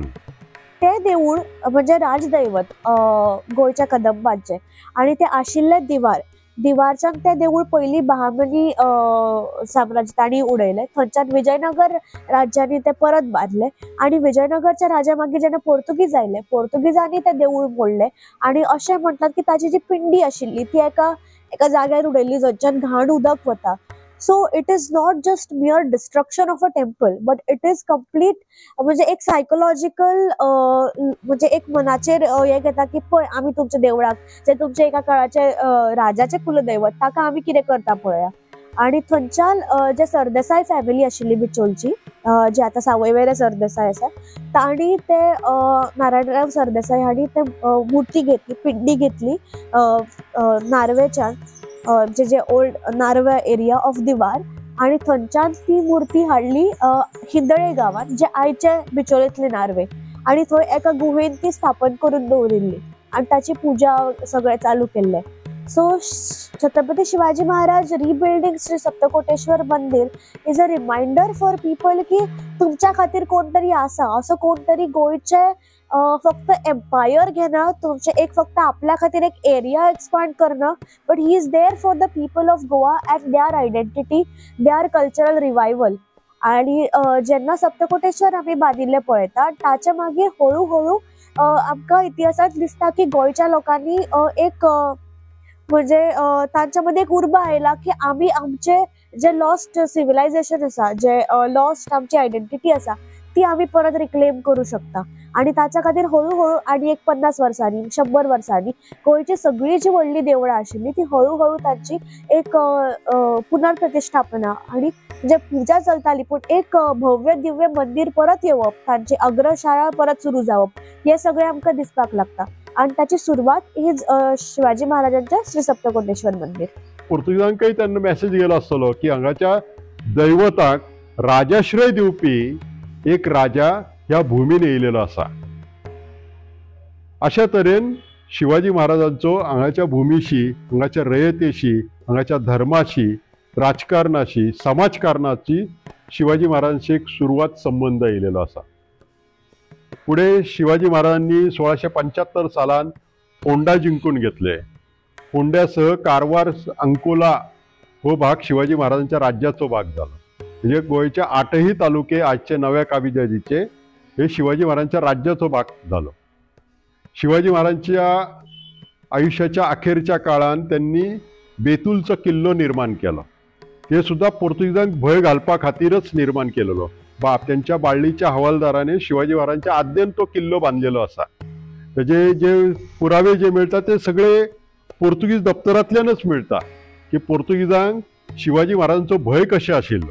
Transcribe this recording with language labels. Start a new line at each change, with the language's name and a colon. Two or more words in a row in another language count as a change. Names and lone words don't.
Konkani: ते देऊळ म्हणजे राजदैवत गोयच्या कदंबांचे आणि ते आशिल्ले दिवारच्यान ते देऊळ पहिली बहामनी साम्राज्य तांणी उडयले. थंयच्यान विजयनगर राज्यांनी ते परत बांदले आणि विजयनगरच्या राजा मागीर जेन्ना पोर्तुगीज आयले, पोर्तुगीजांनी ते देऊळ मोडले आणि अशें म्हणटात की ताची जी पिंडी आशिल्ली ती एका जाग्यार उडयल्ली जंच्यान घाण उदक वता.
English: so it is not just mere destruction of a temple, but it is complete
Konkani: म्हणजे एक सायकोलॉजिकल म्हणजे एक मनाचेर हे घेता की पळय आमी तुमच्या देवळाक जे तुमचे एका काळाचे राजाचे कुलदैवत ताका आमी कितें करता पळया. आणि थंयच्यान जे सरदेसाय फॅमिली आशिल्ली बिचोलची, जी आता सावयवेरे सरदेसाय आसा, तांणी ते नारायणराव सरदेसाय हांणी ते मुर्ती घेतली, पिंडी घेतली नार्वेच्यान, जे
English: old Narve area of Diwar,
Konkani: आणि थंयच्यान ती मुर्ती हाडली हिंदळे गांवांत, जे आयचे बिचोलेंतले नार्वे, आणि थंय एका गुहेंत ती स्थापन करून दवरिल्ली आणि ताची पुजा सगळे चालू केल्ले.
English: so Chhatrapati Shivaji Maharaj rebuilding Shri Saptakoteshwar Mandir is a reminder for people
Konkani: की तुमच्या खातीर कोणतरी आसा, असं कोणतरी गोयचे फक्त एम्पायर घेणं, तुमचे एक फक्त आपल्या खातीर एक
English: area expand
Konkani: करणं,
English: but he is there for the people of Goa and their identity, their cultural revival.
Konkani: आणि जेन्ना सप्तकोटेश्वर आम्ही बांदिल्ले पळयता ताचे मागीर हळूहळू आमकां इतिहासात दिसता की गोंयच्या लोकांनी एक म्हणजे तांच्या मध्ये एक उर्बा आयला की आम्ही आमचे जे
English: lost civilization
Konkani: आसा, जे लॉस्ट आमची आयडेंटिटी आसा ती आम्ही परत रिक्लेम करू शकता. आणि ताच्या खातीर हळूहळू आणि एक 50 वर्सांनी 100 वर्सांनी गोंयची सगळी जी व्हडली देवळां आशिल्ली ती हळूहळू तांची एक पुनर्प्रतिष्ठापना आणि जे पूजा चलताली पण एक भव्य दिव्य मंदिर परत येवप, तांची अग्रशाळा परत सुरू जावप, हे सगळे आमकां दिसपाक लागता. आणि त्याची सुरुवात ही शिवाजी महाराजांच्या श्री सप्तकोटेश्वर मंदिर. पोर्तुगीजांकय त्यांना मेसेज गेलो आसतलो की हांगाच्या दैवताक राजाश्रय दिवपी एक राजा ह्या भूमीन येयलेलो आसा. अशा तरेन शिवाजी महाराजांचो हांगाच्या भूमीशी, हांगाच्या रयतेशी, हांगाच्या धर्माशी, राजकारणाशी, समाजकारणाची शिवाजी महाराजांची एक सुरुवात संबंध येयलेलो आसा. पुढे शिवाजी महाराजांनी 1675 सालान फोंडा जिंकून घेतले. फोंड्यासह कारवार, अंकोला हो भाग शिवाजी महाराजांच्या राज्याचो भाग झाला. म्हणजे गोयच्या 8ही तालुके आजचे नव्या काबिजाजीचे हे शिवाजी महाराजांच्या राज्याचो भाग झालो. शिवाजी महाराजांच्या आयुष्याच्या अखेरच्या काळात त्यांनी बेतूलचो किल्लो निर्माण केलो. हे सुद्धा पोर्तुगीजांक भय घालपा खातीरच निर्माण केलेलो. त्यांच्या बाळलीच्या हवालदाराने शिवाजी महाराजांच्या आद्यन तो किल्लो बांधलेलो असा. त्याचे जे पुरावे जे मिळतात ते सगळे पोर्तुगीज दप्तरांतल्यानच मिळता की पोर्तुगीजांक शिवाजी महाराजांचो भय कशें आशिल्लो.